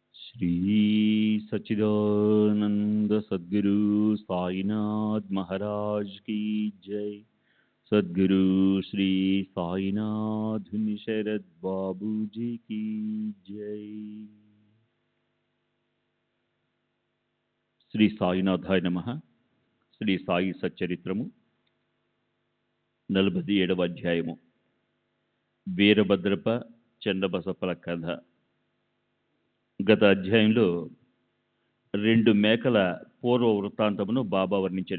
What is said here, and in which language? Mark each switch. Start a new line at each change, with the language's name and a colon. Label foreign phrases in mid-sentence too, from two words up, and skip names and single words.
Hindi: श्री सच्चिदानंद सद्गुरु साईनाथ महाराज की जय। सद्गुरु श्री साईनाथ शरद बाबू जी की जय।
Telugu: శ్రీ సాయినాథాయ నమః. శ్రీ సాయి సచ్చరిత్రము 47వ అధ్యాయము. వీరభద్రప చెన్నబసప్పల కథ. గత అధ్యాయంలో 2 మేకల పూర్వ వృత్తాంతమును బాబా వర్ణించెను.